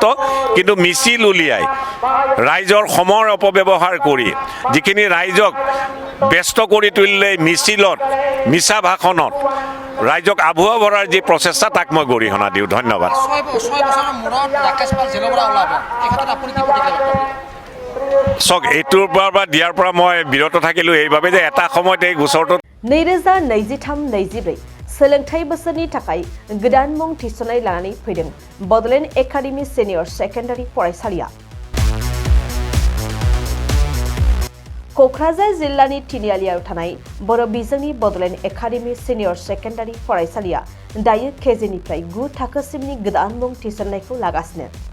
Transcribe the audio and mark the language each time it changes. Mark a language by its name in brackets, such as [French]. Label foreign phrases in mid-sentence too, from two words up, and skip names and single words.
[Assamese] কিন্তু মিছিল উলিয়াই ৰাইজৰ সময়ৰ অপব্যৱহাৰ কৰি যিখিনি ৰাইজক ব্যস্ত কৰি তুলিলে মিছিলত, মিছা ভাষণত ৰাইজক আভুৱা ভৰাৰ যি প্ৰচেষ্টা, তাক মই গৰিহণা দিওঁ। ধন্যবাদ। চক এইটোৰ পৰা দিয়াৰ পৰা মই বিৰত থাকিলোঁ এইবাবে যে এটা সময়ত এই গোচৰটোত [Bodo] 2023-24 सोलोंथाइ बोसोरनि थाखाय गोदान मुं थिसननाय लानानै फैदों बड'लेण्ड एकाडेमि सिनियर सेकेन्डारि फरायसालिया। क'क्राझार जिल्लानि तिनिआलियाव थानाय बर' बिजोंनि बड'लेण्ड एकाडेमि सिनियर सेकेन्डारि फरायसालिया दायो केजिनिफ्राय 9 थाखोसिमनि गोदान मुं थिसननायखौ लागासिनो।